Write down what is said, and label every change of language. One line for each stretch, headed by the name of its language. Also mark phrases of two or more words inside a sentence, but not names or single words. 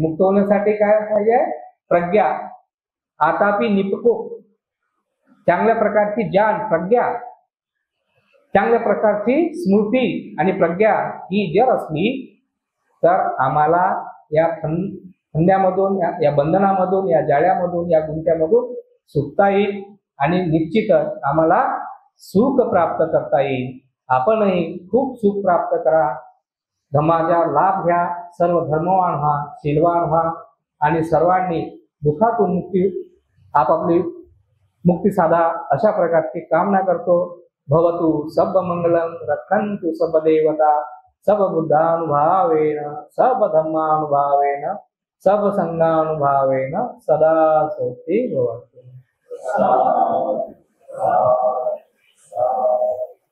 Marathi: मुक्त होण्यासाठी काय पाहिजे, प्रज्ञा.
Pali: आतापि निपको,
Marathi: चांगल्या प्रकारची ज्ञान, प्रज्ञा, चांगल्या प्रकारची स्मृती आणि प्रज्ञा ही जर असली तर आम्हाला या फंद्यामधून, या बंधनामधून, या जाळ्यामधून, या गुंत्यामधून सुटता येईल आणि निश्चितच आम्हाला सुख प्राप्त करता येईल. आपणही खूप सुख प्राप्त करा, धम्माचा लाभ घ्या, सर्व धर्मवान व्हा, शीलवान व्हा आणि सर्वांनी दुःखातून मुक्ती, आपापली मुक्ती साधा, अशा प्रकारची कामना करतो.
Pali: भवतु सब मंगलम, रक्षन्तु सब देवता, सब बुद्धानुभावेन, सब धम्मानुभावेन, सब संगानुभावेन सदा सोति भवतु.